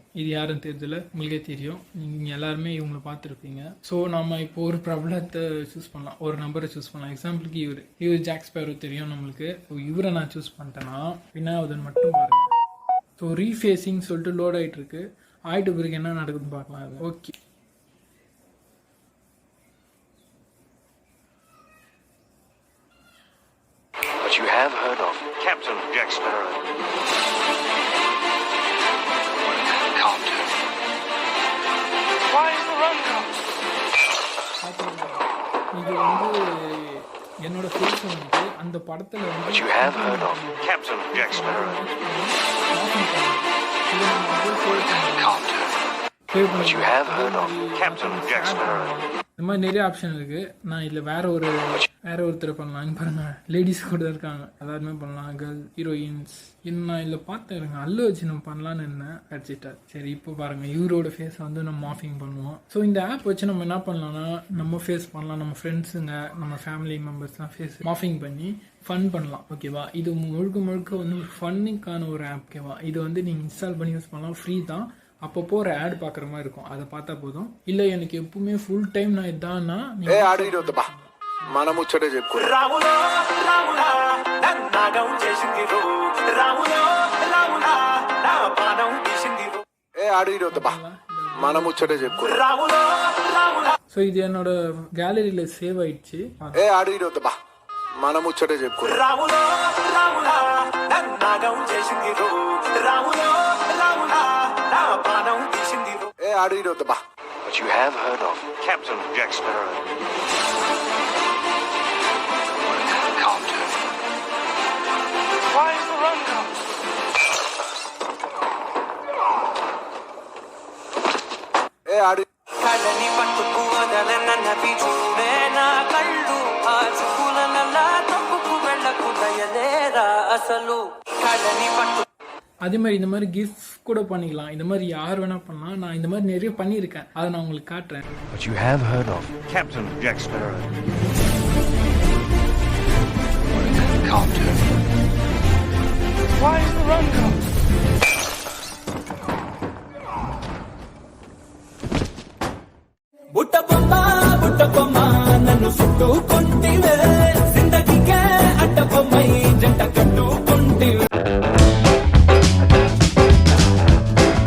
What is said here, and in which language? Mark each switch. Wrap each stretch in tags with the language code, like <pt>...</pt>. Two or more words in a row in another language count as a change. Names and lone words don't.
<ta>இது யாருன்னு தெரியல, உங்களுக்கே தெரியும். நீங்கள் எல்லாருமே இவங்களை பார்த்துருப்பீங்க. ஸோ நம்ம இப்போ ஒரு பிரபலத்தை சூஸ் பண்ணலாம், ஒரு நம்பரை சூஸ் பண்ணலாம். எக்ஸாம்பிளுக்கு இவர் ஜாக் ஸ்பேரோ தெரியும் நம்மளுக்கு. இவரை நான் சூஸ் பண்ணிட்டேன்னா என்ன ஆகுதுன்னு மட்டும் பாருங்கள். ஸோ ரீஃபேஸிங் சொல்லிட்டு லோட் ஆகிட்டு இருக்கு. ஆகிட்டு பிறகு என்ன நடக்குதுன்னு பார்க்கலாம். அது ஓகே.</ta> <en>You have heard of Captain Jack Sparrow. Can't do. Why is the run gone?</en> <ta>இது வந்து என்னோட ஃபேஸ் வந்து அந்த படத்துல வந்து</ta> <en>You have heard of Captain Jack Sparrow. Can't do. You have heard of Captain Jack Sparrow.</en> <ta>இந்த மாதிரி நிறைய ஆப்ஷன் இருக்கு. நான் இதில் வேற ஒருத்தர் பண்ணலாம். பாருங்க, லேடிஸ் கூட இருக்காங்க, எல்லாருமே பண்ணலாம்.</ta> <en>girl heroines</en> <ta>நான் இதில் பார்த்துருங்க. அல்லு வச்சு நம்ம பண்ணலான்னு என்ன அடிச்சிட்டா. சரி, இப்போ பாருங்க, இவரோட ஃபேஸை வந்து நம்ம மார்ஃபிங் பண்ணுவோம். ஸோ இந்த ஆப் வச்சு நம்ம என்ன பண்ணலாம்னா, நம்ம ஃபேஸ் பண்ணலாம், நம்ம ஃப்ரெண்ட்ஸுங்க, நம்ம</ta> <en>family membersலாம் face morphing</en> <ta>பண்ணி ஃபன் பண்ணலாம், ஓகேவா? இது முழுக்க வந்து ஒரு ஃபன்னுக்கான ஒரு ஆப், ஓகேவா? இது வந்து நீங்கள் இன்ஸ்டால் பண்ணி யூஸ் பண்ணலாம், ஃப்ரீ தான். அப்பப்போ ஒரு ஆட் பார்க்குற மாதிரி இருக்கும், அதை பார்த்தா போதும். இல்லை எனக்கு எப்பவுமே</ta> <en>full time</en> <ta>நான் இதான்னா</ta> <te>మనముచ్చటే చెప్పు. మనముచ్చటే చెప్పు.</te> <ta>ஸோ இது என்னோட கேலரியில சேவ் ஆயிடுச்சு.</ta> <te>అడిగిరొద్దబా మనముచ్చటే చెప్పు. అడిగిరొద్దబా.</te> <en>But you have heard of Captain Jack Sparrow. Can't do. Why is the run gone?</en> <te>కళ్ళని పట్టుకు వదలనన్నవి చూడే నా కళ్ళు. ఆ చూపులనల్లా తప్పుకు వెళ్ళకు దయలేరా అసలు. కళ్ళని పట్టు.</te> <ta>அதே மாதிரி இந்த மாதிரி கிஃப்ட் கூட பண்ணிக்கலாம். இந்த மாதிரி யார் வேணா பண்ணலாம். நான் இந்த மாதிரி நிறைய பண்ணியிருக்கேன், அதை நான் உங்களுக்கு காட்டுறேன்.</ta> <en>But you have heard of Captain Jack Sparrow. Can't do. Why is the run gone?</en> <te>బుట్ట బొమ్మ నన్ను చుట్టుకుంటివే, జిందగీకే అడ్డ బొమ్మై జంట కట్టుకుంటివే.</te>